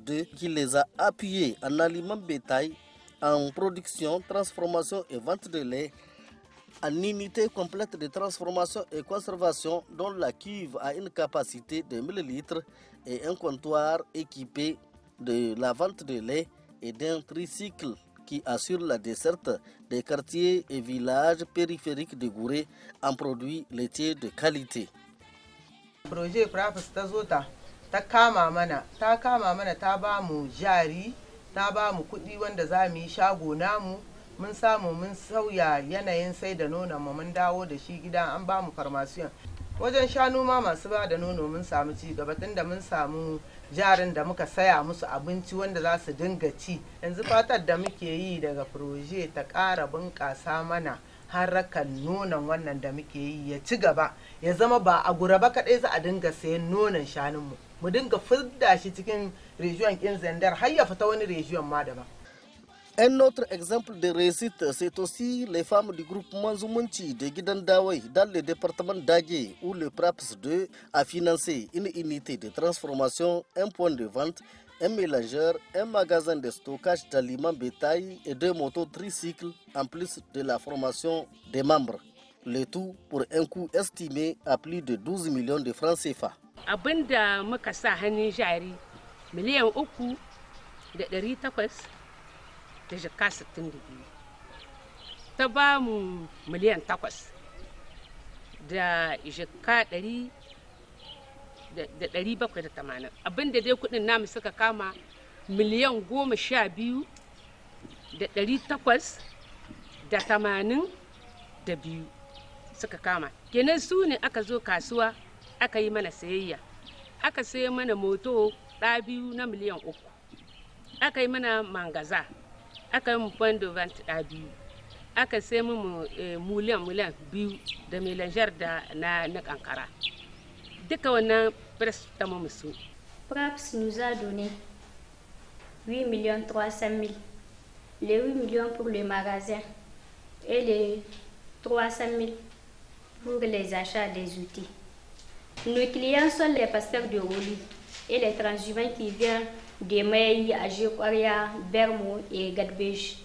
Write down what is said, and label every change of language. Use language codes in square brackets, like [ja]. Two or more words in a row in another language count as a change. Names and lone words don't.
[fr] 2, qui les a appuyés en aliments bétail, en production, transformation et vente de lait, en unité complète de transformation et conservation dont la cuve a une capacité de 1000 litres et un comptoir équipé de la vente de lait et d'un tricycle qui assure la desserte des quartiers et villages périphériques de Gouré en produits laitiers de qualité. [ha] Projet PRAPS ta kama mana ta ba mu jari, ta ba mu kuɗi wanda za mu yi shago namu. Mun samu mun sauya yanayin sai da nonon mu, mun dawo da shi gida, an ba mu farmasiyon. Wajen shanu ma masu ba da nono mun samu ci gaba, tunda mun samu jarin da muka saya musu abinci wanda za su dinga ci. Yanzu fatar da muke yi daga proje ta ƙara bunƙasa mana harkar nonon wannan da muke yi ya ci gaba, ya zama ba a Gure ba kaɗai za a dinga sayan nonon shanunmu, mu dinga fidda shi cikin rejiyon ƙin Zandar har ya fita wani rejiyon ma daban. [fr] Un autre exemple de réussite, c'est aussi les femmes du groupement Zumunchi de Guidandaway dans le département d'Agué où le PRAPS 2 a financé une unité de transformation, un point de vente, un mélangeur, un magasin de stockage d'aliments bétail et 2 motos tricycles en plus de la formation des membres. Le tout pour un coût estimé à plus de 12 millions de francs CFA. [ha] Abinda muka sa hannun jari miliyan 3,800 da jaka 62 ta ba mu miliyan 8 da jaka 780 abinda dai kudin namu suka kama miliyan 12,882 suka kama. Kenan su ne aka zo kasuwa aka yi mana sayayya, aka sayi mana moto 2 na miliyan 3, aka yi mana mangaza, aka yi mu [fr] point de vente [ha] 2, aka sayi mu miliyan 2 da melanger da na kankara. Duka wannan presse ta mu su. [fr] PRAPS nous a donné 8 300 000, les 8 millions pour le magasin et les 300 000 pour les achats des outils. Nos clients sont les pasteurs de Roli et les transhumants qui viennent de Maï, Ajikoria, Bermo et Gadbej.